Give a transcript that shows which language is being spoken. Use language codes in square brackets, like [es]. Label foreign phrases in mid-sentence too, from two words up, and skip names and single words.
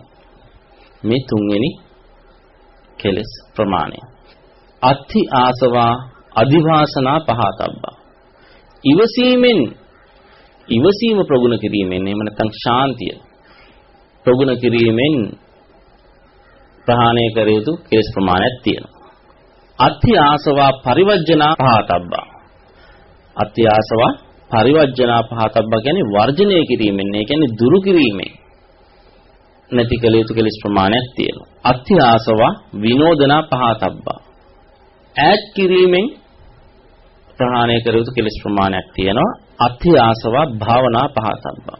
[si] මේ තුන්වෙනි කෙලෙස් ප්‍රමාණය. [pi] අත්ථි ආසවා අදිවාසනා පහතබ්බා. [si] ඉවසීම ප්‍රගුණ කිරීමෙන් එහෙම නැත්නම් ශාන්තිය ප්‍රගුණ කිරීමෙන් ප්‍රහාණය කළ යුතු කෙලෙස් ප්‍රමාණයක් තියෙනවා. [pi] අත්ථි ආසවා පරිවර්ජනා පහතබ්බා. අත්ථි ආසවා පරිවර්ජනා පහතබ්බා [si] කියන්නේ වර්ජනය කිරීමෙන්, ඒ කියන්නේ දුරු කිරීමෙන් නැති කළ යුතු කෙලෙස් ප්‍රමාණයක් තියෙනවා. [pi] අත්ථි ආසවා විනෝදනා පහතබ්බා. [si] ඈත් කිරීමෙන් ප්‍රහාණය කළ යුතු කෙලෙස් ප්‍රමාණයක් තියෙනවා. [pi] අත්ථි ආසවා භාවනා පහතබ්බා.